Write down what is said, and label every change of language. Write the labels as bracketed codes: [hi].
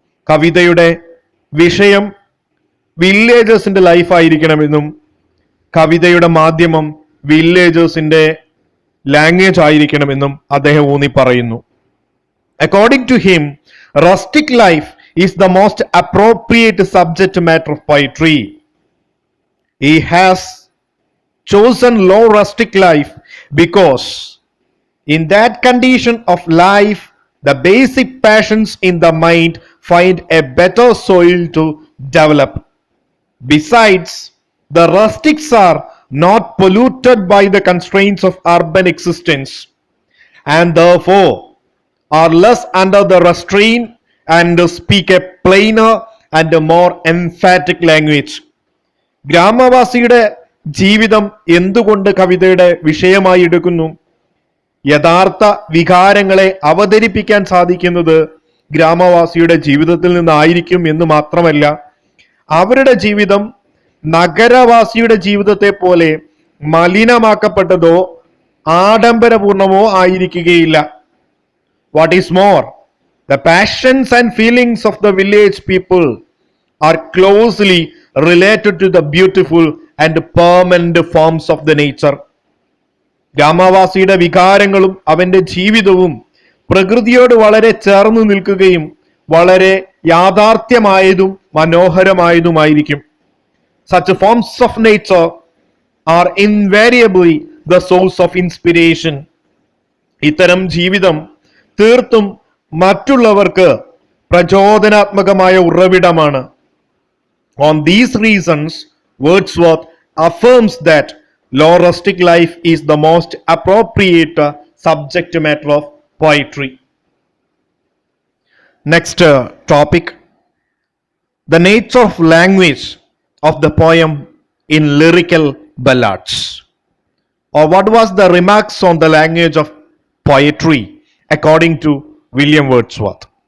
[ml] കവിതയുടെ വിഷയം വില്ലേജേഴ്സിന്റെ ലൈഫായിരിക്കണമെന്നും കവിതയുടെ മാധ്യമം വില്ലേജേഴ്സിന്റെ ലാംഗ്വേജ് ആയിരിക്കണമെന്നും അദ്ദേഹം ഊന്നി പറയുന്നു. [en] According to him, rustic life is the most appropriate subject matter of poetry. He has chosen low rustic life because in that condition of life, the basic passions in the mind find a better soil to develop. Besides, the rustics are not polluted by the constraints of urban existence and therefore are less under the restraint and speak a plainer and a more emphatic language. [ml] ഗ്രാമവാസിയുടെ ജീവിതം എന്തുകൊണ്ട് കവിതയുടെ വിഷയമായി എടുക്കുന്നു? യഥാർത്ഥ വികാരങ്ങളെ അവതരിപ്പിക്കാൻ സാധിക്കുന്നത് ഗ്രാമവാസിയുടെ ജീവിതത്തിൽ നിന്നായിരിക്കും എന്ന് മാത്രമല്ല, അവരുടെ ജീവിതം നഗരവാസിയുടെ ജീവിതത്തെ പോലെ മലിനമാക്കപ്പെട്ടതോ ആഡംബരപൂർണമോ ആയിരിക്കുകയില്ല. [en] What is more, the passions and feelings of the village people are closely related to the beautiful and permanent forms of the nature. [ml] ഗ്രാമവാസിയുടെ വികാരങ്ങളും അവന്റെ ജീവിതവും പ്രകൃതിയോട് വളരെ ചേർന്ന് നിൽക്കുകയും വളരെ യാഥാർത്ഥ്യമായതും മനോഹരമായതുമായിരിക്കും. [en] Such forms of nature are invariably the source of inspiration. [ml] ഇത്തരം ജീവിതം തീർത്തും മറ്റുള്ളവർക്ക് പ്രചോദനാത്മകമായ ഉറവിടമാണ്. [en] On these reasons, Wordsworth affirms that low rustic life is the most appropriate subject matter of poetry. Next topic, the nature of language of the poem in Lyrical Ballads, or what was the remarks on the language of poetry according to William Wordsworth.